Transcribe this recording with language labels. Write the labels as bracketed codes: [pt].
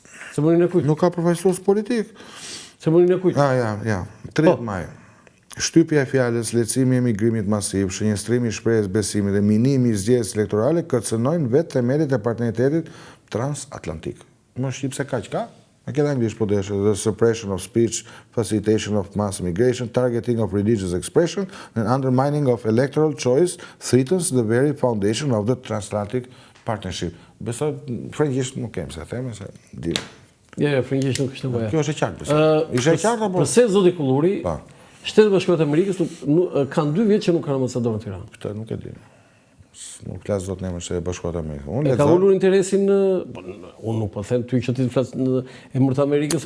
[sq] Ceremoninë e kujt? Nuk ka përfaqësues politik. Ceremoninë e kujt? Ja. 30 maj. Shtypja e fjalës, lehtësimi i emigrimit masiv, shënjestrimi i shprehjes besimit dhe minimi i zgjedhjes elektorale kërcënojnë vetë themelit e partneritetit transatlantik. Më shqip se kaq ka? Me këtë anglisht po desh, [en] the suppression of speech, facilitation of mass immigration, targeting of religious expression and undermining of electoral choice threatens the very foundation of the transatlantic partnership. [sq] Besoj frëngjisht nuk kem se them se di. Jo, frëngjisht nuk është nevoja. Kjo është e qartë besoj. Ishte e qartë apo? Përse zoti Kulluri? Shtetet Bashkuara të Amerikës kanë 2 vjet që nuk kanë ambasador në Tiranë. Këtë nuk e di. Nuk flasë do të nemë se Bashkuat Amerikës. E ka ullur interesin, unë nuk po them ty që ti të flasë në emër të Amerikës.